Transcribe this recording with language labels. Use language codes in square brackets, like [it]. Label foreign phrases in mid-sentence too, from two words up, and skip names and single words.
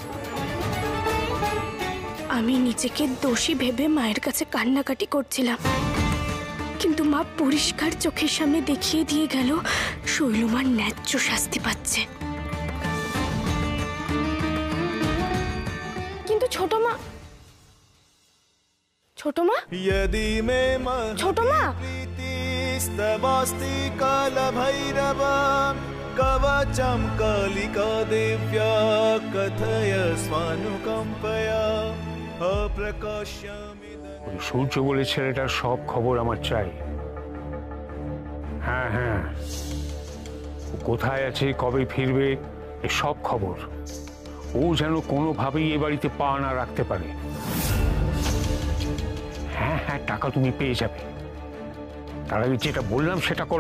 [bn] আমি নিজেকে দোষী ভেবে মায়ের কাছে কান্নাকাটি করছিলাম, কিন্তু মা পরিষ্কার চোখের সামনে দেখিয়ে দিয়ে গেল শৈলমার ন্যায্য শাস্তি পাচ্ছে। কিন্তু ছোট মা, ছোট মা, ছোট মা, [sa] स्तवास्ति कालभैरवा कवचं कालिका देव्या कथय स्वानुकम्पया अप्रकाश्यमिदं। [bn] সূর্য বলে ছেলেটার সব খবর আমার চাই। হ্যাঁ হ্যাঁ, ও কোথায় আছে, কবে ফিরবে, সব খবর। ও যেন কোনোভাবেই এ বাড়িতে পা না রাখতে পারে। হ্যাঁ হ্যাঁ, টাকা তুমি পেয়ে যাবে, তার আগে যেটা বললাম সেটা করো।